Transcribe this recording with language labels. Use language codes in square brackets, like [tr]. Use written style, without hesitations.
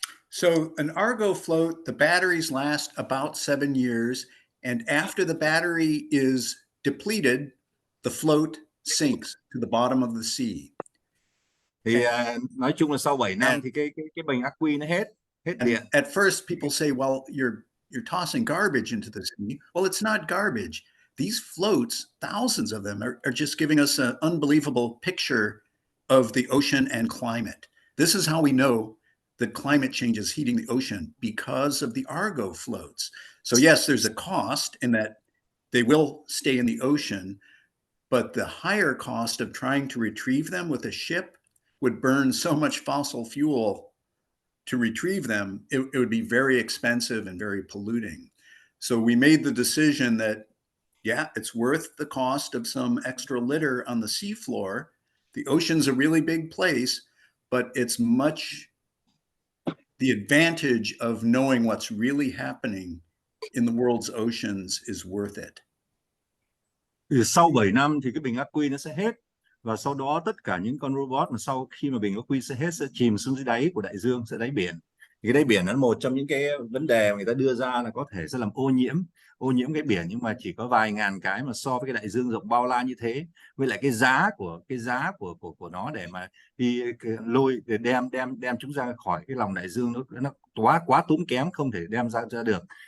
[en] So an Argo float, the batteries last about 7 years, and after the battery is depleted, the float sinks to the bottom of the sea. [vi] Thì nói chung là sau 7 năm thì cái bình ắc quy nó hết điện. [en] At first people say, well, you're tossing garbage into the sea. Well, it's not garbage. These floats, thousands of them, are just giving us an unbelievable picture of the ocean and climate. This is how we know that climate change is heating the ocean, because of the Argo floats. So yes, there's a cost in that they will stay in the ocean, but the higher cost of trying to retrieve them with a ship would burn so much fossil fuel to retrieve them. It would be very expensive and very polluting. So we made the decision that, yeah, it's worth the cost of some extra litter on the seafloor. The ocean's a really big place, but it's the advantage of knowing what's really happening in the world's oceans is worth it. [vi] Sau 7 năm thì cái bình ắc quy nó sẽ hết, và sau đó tất cả những con robot mà sau khi mà bình có quy hết sẽ chìm xuống dưới đáy của đại dương, sẽ đáy biển. Thì cái đáy biển là một trong những cái vấn đề mà người ta đưa ra là có thể sẽ làm ô nhiễm cái biển, nhưng mà chỉ có vài ngàn cái mà so với cái đại dương rộng bao la như thế, với lại cái giá của nó để mà đi lôi để đem chúng ra khỏi cái lòng đại dương, nó quá tốn kém, không thể đem ra được.